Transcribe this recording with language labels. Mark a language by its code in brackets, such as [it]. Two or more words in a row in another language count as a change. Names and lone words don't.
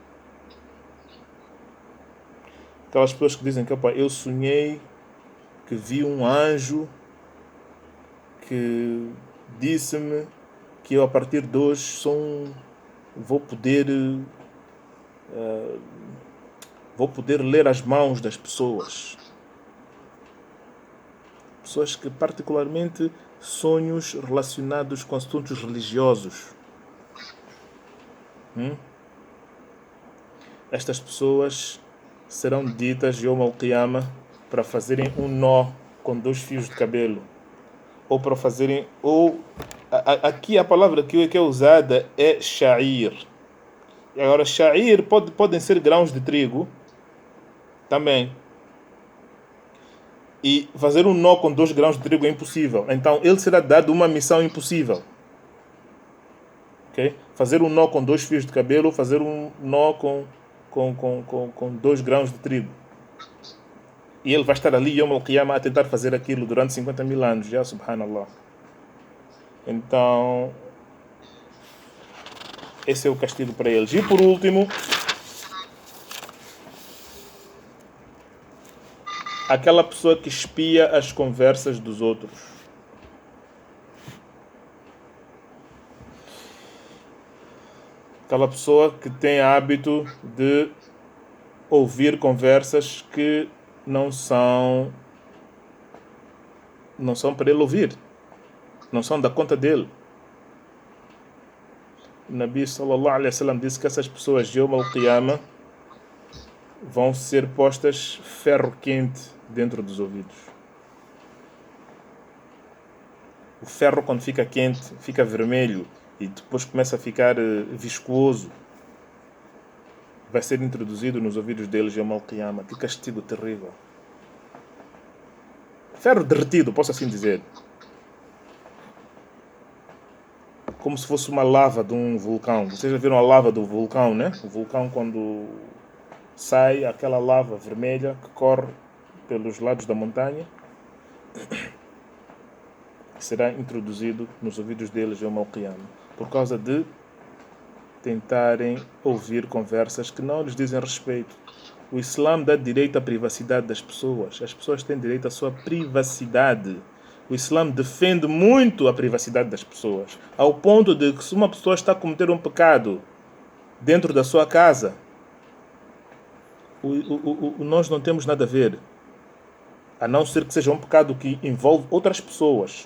[pt] Aquelas pessoas que dizem que eu sonhei que vi um anjo que disse-me que eu a partir de hoje vou poder ler as mãos das pessoas. Pessoas que particularmente sonhos relacionados com assuntos religiosos. Estas pessoas serão ditas [ar] يوم القيامة [pt] para fazerem um nó com 2 fios de cabelo. Ou para fazerem... Aqui a palavra que é usada é sha'ir. E agora sha'ir podem ser grãos de trigo também. E fazer um nó com 2 grãos de trigo é impossível. Então ele será dado uma missão impossível. Okay? Fazer um nó com 2 fios de cabelo, fazer um nó com 2 grãos de trigo. E ele vai estar ali, [ar] يوم القيامة, [pt] a tentar fazer aquilo durante 50 mil anos. Já, subhanallah. Então, esse é o castigo para eles. E por último, aquela pessoa que espia as conversas dos outros. Aquela pessoa que tem hábito de ouvir conversas que não são para ele ouvir, não são da conta dele. O Nabi [ar] صلى الله عليه وسلم [pt] disse que essas pessoas de [ar] يوم القيامة [pt] vão ser postas ferro quente dentro dos ouvidos. O ferro, quando fica quente, fica vermelho e depois começa a ficar viscoso. Vai ser introduzido nos ouvidos deles [ar] يوم القيامة. [pt] Que castigo terrível. Ferro derretido, posso assim dizer. Como se fosse uma lava de um vulcão. Vocês já viram a lava do vulcão, né? O vulcão, quando sai aquela lava vermelha que corre pelos lados da montanha, será introduzido nos ouvidos deles [ar] يوم القيامة, [pt] por causa de tentarem ouvir conversas que não lhes dizem respeito. O Islã dá direito à privacidade das pessoas. As pessoas têm direito à sua privacidade. O Islã defende muito a privacidade das pessoas, ao ponto de que se uma pessoa está a cometer um pecado dentro da sua casa, nós não temos nada a ver, a não ser que seja um pecado que envolve outras pessoas.